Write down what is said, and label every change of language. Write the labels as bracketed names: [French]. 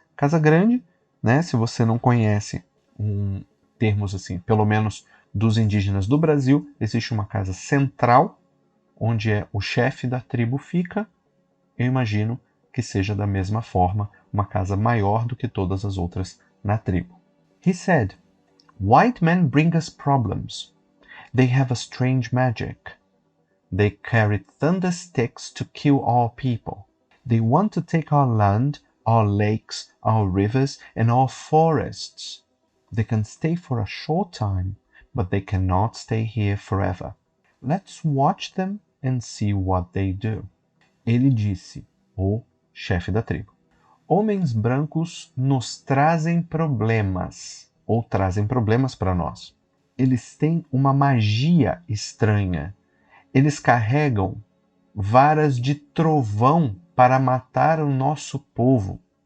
[Portuguese] Casa grande, né, se você não conhece termos assim, pelo menos dos indígenas do Brasil, existe uma casa central, onde o chefe da tribo fica. Eu imagino que seja da mesma forma, uma casa maior do que todas as outras na tribo. [English] He said, "White men bring us problems. They have a strange magic. They carry thunder sticks to kill our people. They want to take our land, our lakes, our rivers, and our forests. They can stay for a short time, but they cannot stay here forever. Let's watch them and see what they do." [Portuguese] Ele disse, o chefe da tribo, homens brancos nos trazem problemas, ou trazem problemas para nós. Eles têm uma magia estranha. Eles carregam varas de trovão para matar o nosso povo.